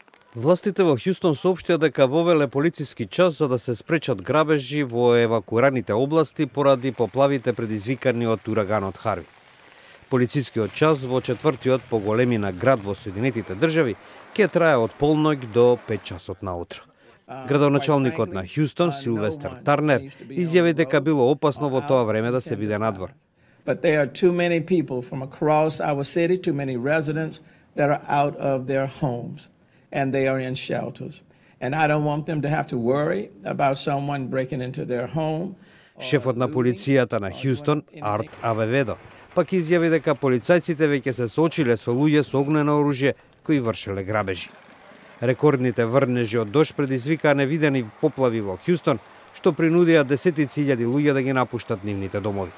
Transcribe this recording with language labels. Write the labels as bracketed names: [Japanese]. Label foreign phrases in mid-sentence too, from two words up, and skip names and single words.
[Macedonian] Властите во Хјустон соопштија дека вовеле полициски час за да се спречат грабежи во евакуираните области поради поплавите предизвикани од ураганот Харви. Полицискиот час во четвртиот по големина град во Соединетите држави ќе трае од полноќ до 5 часот наутро. Градоначалникот на Хјустон, Силвестер Тарнер, изјави дека било опасно во тоа време да се биде надвор. [English] But there are too many people from across our city, too many residents that are out of their homes and they are in shelters. And I don't want them to have to worry about someone breaking into their home. [Macedonian] Шефот на полицијата на Хјустон, Арт Авеведо, пак изјави дека полицајците веќе се соочиле со луѓе со огнено оружје кои вршеле грабежи. Рекордните врнежи од дожд предизвикаа невидени поплави во Хјустон, што принудија десетици илјади луѓе да ги напуштат нивните домови.